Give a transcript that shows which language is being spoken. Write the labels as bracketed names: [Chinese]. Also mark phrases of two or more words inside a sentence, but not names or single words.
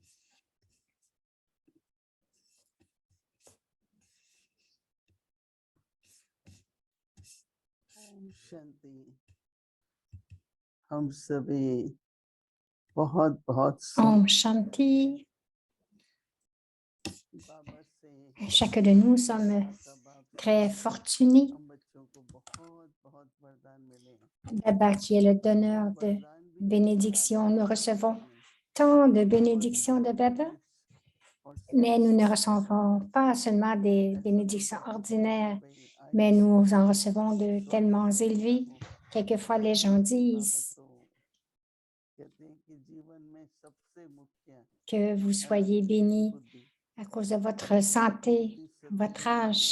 [Hindi] शांति। हम सभी बहुत बहुत ओम शांति. बाबा से [French] Chacun de nous sommes très fortunés. [Hindi] हम बच्चों को बहुत बहुत वरदान मिले। [French] Baba, qui est le donneur de bénédictions, nous recevons tant de bénédictions de Baba, mais nous ne recevons pas seulement des bénédictions ordinaires, mais nous en recevons de tellement élevés. Quelquefois, les gens disent que vous soyez bénis à cause de votre santé, votre âge.